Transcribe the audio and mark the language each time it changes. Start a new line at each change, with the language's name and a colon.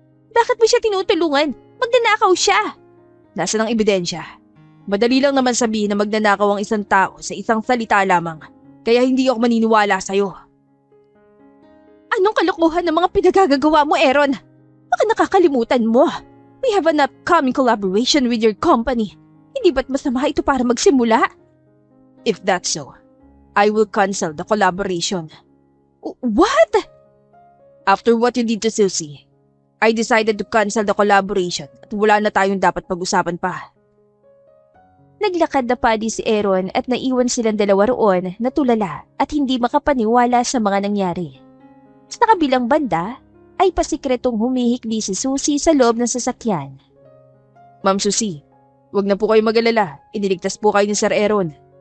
Filipino: Bakit mo siya tinutulungan? Magnanakaw siya. Nasaan ang ebidensya? Madali lang naman sabihin na magnanakaw ang isang tao sa isang salita lamang. Kaya hindi ako maniniwala sa'yo. Anong kalokohan ng mga pinagagagawa mo, Aaron? Baka nakakalimutan mo.
English: We have an upcoming collaboration with your company.
Filipino: Hindi ba't masama ito para magsimula?
English: If that's so, I will cancel the collaboration. What? After what you did to Susie, I decided to cancel the collaboration
Filipino: at wala na tayong dapat pag-usapan pa. Naglakad na padi si Aaron at naiwan silang dalawa roon na tulala at hindi makapaniwala sa mga nangyari. Sa kabilang banda, ay pasikretong humihikbi si Susie sa loob ng sasakyan. Ma'am Susie, wag na po kayo mag-alala. Iniligtas po kayo ni Sir Aaron.